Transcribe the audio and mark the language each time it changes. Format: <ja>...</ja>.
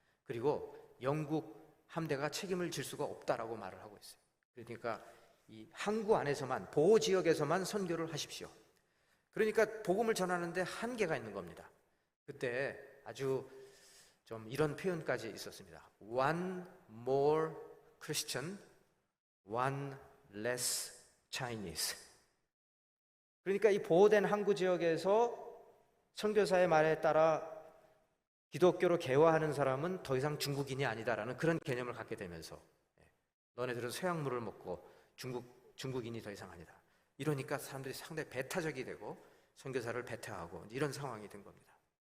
<ko>그리고 영국 함대가 책임을 질 수가 없다라고 말을 하고 있어요. 그러니까 이 항구 안에서만 보호 지역에서만 선교를 하십시오. 그러니까 복음을 전하는데 한계가 있는 겁니다. 그때 아주 좀 이런 표현까지 있었습니다.</ko> <en>One more Christian, one less Chinese.</en> <ko>그러니까 이 보호된 항구 지역에서 선교사의 말에 따라 기독교로 개화하는 사람은 더 이상 중국인이 아니다라는 그런 개념을 갖게 되면서 너네들은 서양물을 먹고 중국인이 더 이상 아니다. 이러니까 사람들이 상당히 배타적이 되고 선교사를 배타하고 이런 상황이 된 겁니다.</ko>